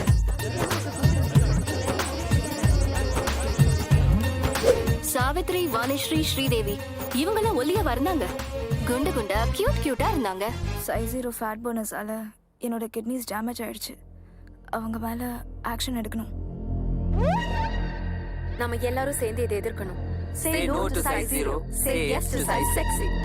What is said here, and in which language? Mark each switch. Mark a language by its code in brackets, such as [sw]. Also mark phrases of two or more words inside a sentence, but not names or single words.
[ta] சாவித்ரி, வாணிஸ்ரீ, ஸ்ரீதேவி இவங்கெல்லாம் ஒல்லியா வந்தாங்க. குண்டு குண்டா கியூட்டா இருந்தாங்க. [en] size 0 fat [ta] போனஸால என்னோட [en] kidneys damage [ta] ஆயிடுச்சு. அவங்க மேல ஆக்ஷன் எடுக்கணும். நம்ம எல்லாரும் சேர்ந்து இதை எதிர்க்கணும். [en] Say no to size 0. Say yes to size sexy.